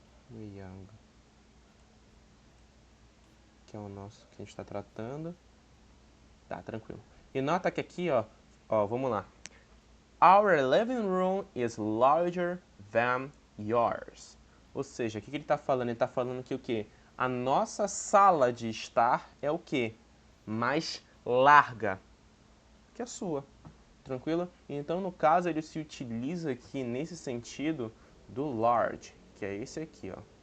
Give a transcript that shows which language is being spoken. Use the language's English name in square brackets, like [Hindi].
[English] Young. [Portuguese] Que é o nosso que a gente está tratando. Tá, tranquilo. E nota que aqui, ó, vamos lá. [English] Our living room is larger than yours. [Portuguese] Ou seja, o que ele está falando? Ele está falando que o quê? A nossa sala de estar é o quê? Mais larga que a sua. Tranquilo? Então, no caso, ele se utiliza aqui nesse sentido do large, que é esse aqui, ó.